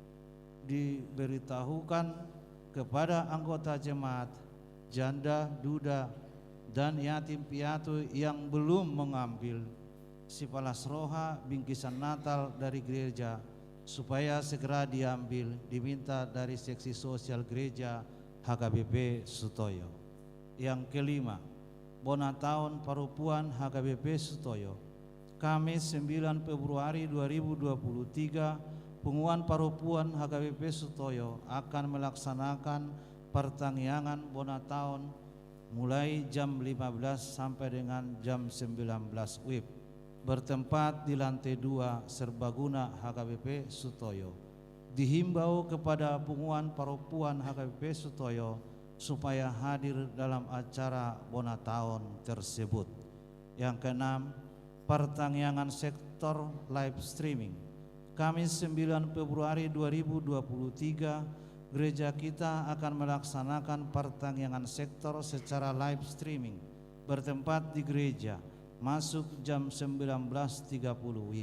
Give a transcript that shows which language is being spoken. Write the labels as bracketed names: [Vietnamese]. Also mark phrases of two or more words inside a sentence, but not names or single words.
[Indonesian] diberitahukan kepada anggota jemaat, janda, duda, dan yatim piatu yang belum mengambil Sipalas Roha bingkisan Natal dari gereja, supaya segera diambil, diminta dari seksi sosial gereja HKBP Sutoyo. Yang kelima, Bona Tahun Parupuan HKBP Sutoyo. Kamis 9 Februari 2023, Pengumuman Parupuan HKBP Sutoyo akan melaksanakan pertangyangan Bona Tahun mulai jam 15 sampai dengan jam 19 WIB, bertempat di lantai 2 Serbaguna HKBP Sutoyo. Dihimbau kepada pengumuman Parupuan HKBP Sutoyo supaya hadir dalam acara Bona Tahun tersebut. Yang keenam, pertangyangan sektor live streaming. Kamis 9 Februari 2023, gereja kita akan melaksanakan pertangyangan sektor secara live streaming bertempat di gereja, masuk jam 19.30 WIB.